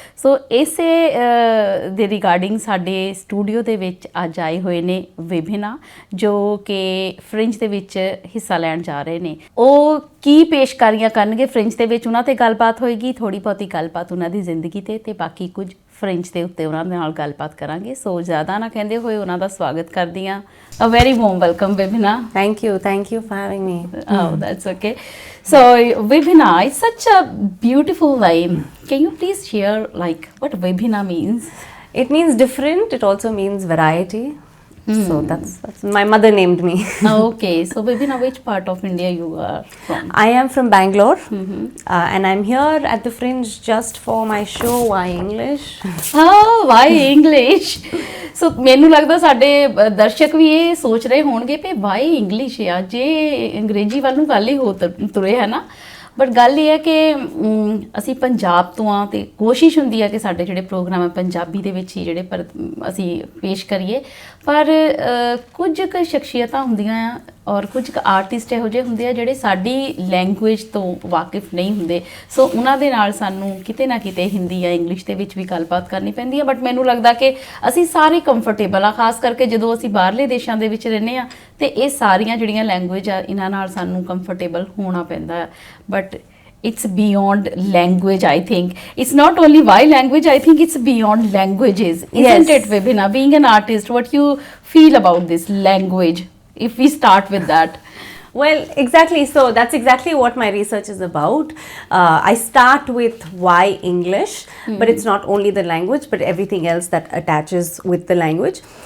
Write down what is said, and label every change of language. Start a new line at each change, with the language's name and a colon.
Punjabi: ਸੋ ਇਸੇ ਦੇ ਰਿਗਾਰਡਿੰਗ ਸਾਡੇ ਸਟੂਡੀਓ ਦੇ ਵਿੱਚ ਅੱਜ ਆਏ ਹੋਏ ਨੇ ਵੈਭਿਨਾ, ਜੋ ਕਿ ਫਰਿੰਜ ਦੇ ਵਿੱਚ ਹਿੱਸਾ ਲੈਣ ਜਾ ਰਹੇ ਨੇ। ਉਹ ਕੀ ਪੇਸ਼ਕਾਰੀਆਂ ਕਰਨਗੇ ਫਰਿੰਜ ਦੇ ਵਿੱਚ, ਉਹਨਾਂ 'ਤੇ ਗੱਲਬਾਤ ਹੋਏਗੀ, ਥੋੜ੍ਹੀ ਬਹੁਤੀ ਗੱਲਬਾਤ ਉਹਨਾਂ ਦੀ ਜ਼ਿੰਦਗੀ 'ਤੇ ਬਾਕੀ ਕੁਝ ਫਰਿੰਜ ਦੇ ਉੱਤੇ ਉਹਨਾਂ ਦੇ ਨਾਲ ਗੱਲਬਾਤ ਕਰਾਂਗੇ। ਸੋ ਜ਼ਿਆਦਾ ਨਾ ਕਹਿੰਦੇ ਹੋਏ ਉਹਨਾਂ ਦਾ ਸਵਾਗਤ ਕਰਦੀ ਹਾਂ।
English: A very warm welcome, Vaibhna. Thank you for having me. Oh, that's okay. So, Vaibhna, it's such a beautiful name. Can you please share what Vaibhna means? It means different. It also means variety. So that's my mother named me. Okay. So, Vaibhna, which part of India you are from? I am from Bangalore, and I'm here at the Fringe just for my show Why English. Oh, why English?
Punjabi: ਸੋ ਮੈਨੂੰ ਲੱਗਦਾ ਸਾਡੇ ਦਰਸ਼ਕ ਵੀ ਇਹ ਸੋਚ ਰਹੇ ਹੋਣਗੇ ਕਿ Y English ਆ, ਜੇ ਅੰਗਰੇਜ਼ੀ ਵੱਲ ਨੂੰ ਗੱਲ ਹੀ ਹੋ ਤੁਰੇ ਹੈ ਨਾ। ਬਟ ਗੱਲ ਇਹ ਹੈ ਕਿ ਅਸੀਂ ਪੰਜਾਬ ਤੋਂ ਆ ਅਤੇ ਕੋਸ਼ਿਸ਼ ਹੁੰਦੀ ਹੈ ਕਿ ਸਾਡੇ ਜਿਹੜੇ ਪ੍ਰੋਗਰਾਮ ਹੈ ਪੰਜਾਬੀ ਦੇ ਵਿੱਚ ਹੀ ਜਿਹੜੇ ਅਸੀਂ ਪੇਸ਼ ਕਰੀਏ। ਪਰ ਕੁਝ ਕੁ ਸ਼ਖਸੀਅਤਾਂ ਹੁੰਦੀਆਂ ਆ ਔਰ ਕੁਝ ਕੁ ਆਰਟਿਸਟ ਇਹੋ ਜਿਹੇ ਹੁੰਦੇ ਆ ਜਿਹੜੇ ਸਾਡੀ ਲੈਂਗੁਏਜ ਤੋਂ ਵਾਕਿਫ ਨਹੀਂ ਹੁੰਦੇ। ਸੋ ਉਹਨਾਂ ਦੇ ਨਾਲ ਸਾਨੂੰ ਕਿਤੇ ਨਾ ਕਿਤੇ ਹਿੰਦੀ ਜਾਂ ਇੰਗਲਿਸ਼ ਦੇ ਵਿੱਚ ਵੀ ਗੱਲਬਾਤ ਕਰਨੀ ਪੈਂਦੀ ਹੈ। ਬਟ ਮੈਨੂੰ ਲੱਗਦਾ ਕਿ ਅਸੀਂ ਸਾਰੇ ਕੰਫਰਟੇਬਲ ਆ, ਖਾਸ ਕਰਕੇ ਜਦੋਂ ਅਸੀਂ ਬਾਹਰਲੇ ਦੇਸ਼ਾਂ ਦੇ ਵਿੱਚ ਰਹਿੰਦੇ ਹਾਂ ਅਤੇ ਇਹ ਸਾਰੀਆਂ ਜਿਹੜੀਆਂ ਲੈਂਗੁਏਜ ਆ ਇਹਨਾਂ ਨਾਲ ਸਾਨੂੰ ਕੰਫਰਟੇਬਲ ਹੋਣਾ ਪੈਂਦਾ ਹੈ।
English: But it's beyond language, I think. It's not only why language, I think it's beyond languages. Isn't it, Vaibhna? Being an artist, what you feel about this language, if we start with that? Well, exactly. So that's exactly what my research is about. I start with why English, but it's not only the language, but everything else that attaches with the language.